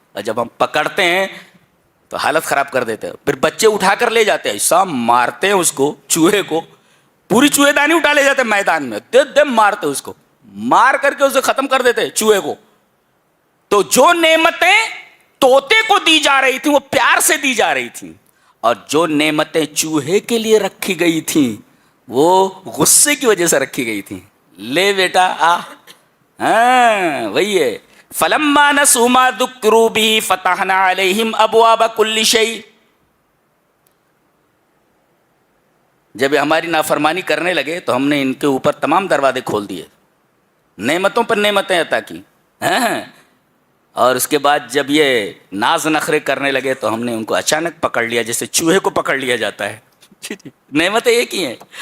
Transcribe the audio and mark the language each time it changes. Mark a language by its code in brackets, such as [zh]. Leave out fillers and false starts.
[ur] اور جب ہم پکڑتے ہیں تو حالت خراب کر دیتے ہیں، پھر بچے اٹھا کر لے جاتے ہیں، ایسا مارتے ہیں اس کو، چوہے کو، پوری چوہے دانی اٹھا لے جاتے ہیں میدان میں، دم مارتے اس کو، مار کر کے اسے ختم کر دیتے چوہے کو. تو جو نعمتیں طوطے کو دی جا رہی تھیں وہ پیار سے دی جا رہی تھیں، اور جو نعمتیں چوہے کے لیے رکھی گئی تھیں وہ غصے کی وجہ سے رکھی گئی تھیں. لے بیٹا آ، ہاں وہی ہے. [ar] فلما نسوا ما ذکروا به فتحنا علیہم ابواب کل شیء. [ur] جب ہماری نافرمانی کرنے لگے تو ہم نے ان کے اوپر تمام دروازے کھول دیے، نعمتوں پر نعمتیں عطا کی. اور اس کے بعد جب یہ ناز نخرے کرنے لگے تو ہم نے ان کو اچانک پکڑ لیا، جیسے چوہے کو پکڑ لیا جاتا ہے. نعمتیں ایک ہی ہیں.